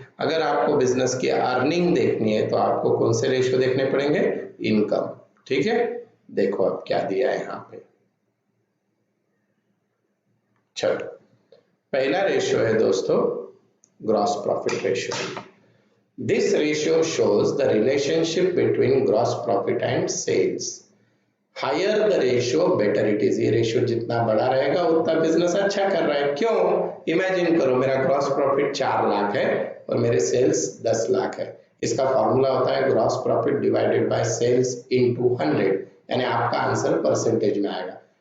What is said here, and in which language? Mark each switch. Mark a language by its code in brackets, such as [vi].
[hi] अगर आपको बिजनेस की अर्निंग देखनी है तो आपको कौन से रेशियो देखने पड़ेंगे, इनकम। ठीक है, देखो अब क्या दिया है यहाँ पे। चलो पहला रेशियो है दोस्तों gross profit ratio. [en] This ratio shows the relationship between gross profit and sales. Higher the ratio, better it is. [hi] ये रेशियो जितना बड़ा रहेगा उतना बिजनेस अच्छा कर रहा है। क्यों? इमेजिन करो मेरा ग्रॉस प्रॉफिट 4 लाख है और मेरे सेल्स 10 लाख है। इसका फॉर्मूला होता है gross profit divided by sales into 100, यानी आपका आंसर परसेंटेज में आएगा।